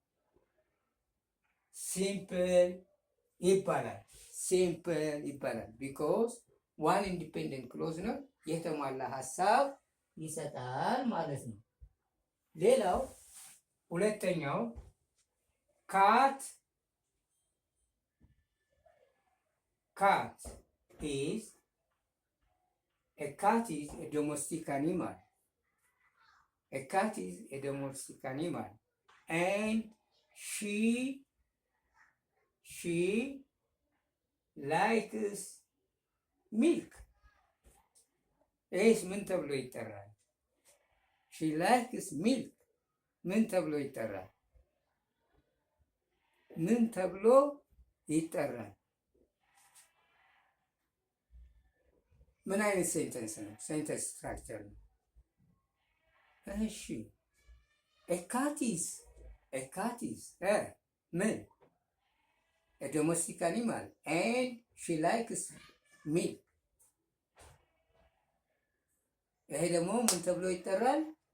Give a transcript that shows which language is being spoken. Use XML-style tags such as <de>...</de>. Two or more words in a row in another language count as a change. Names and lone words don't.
<am>ሲምፕል ይባላል። ሲምፕል ይባላል</am> <en>because one independent clause</en> <am>ነው፣ የተሟላ ሀሳብ ይሰጣል ማለት ነው። ሌላው ሁለተኛው</am> <en>cat is a domestic animal. A cat is a domestic animal, and she likes milk.</en> <am>ይህስ ምን ተብሎ ይጠራል?</am> <en>she likes milk</en> <am>ምን ተብሎ ይጠራል? ምን ተብሎ ይጠራል? ምን አይነት ሴንተንስ ነው?</am> <en>sentence structure</en> <am>ነው። እሺ</am> <en>a cat is</en> <am>ምን</am> <en>domestic animal and she likes milk።</en> <am>ይሄ ደግሞ ምን ተብሎ ይጠራል?</am>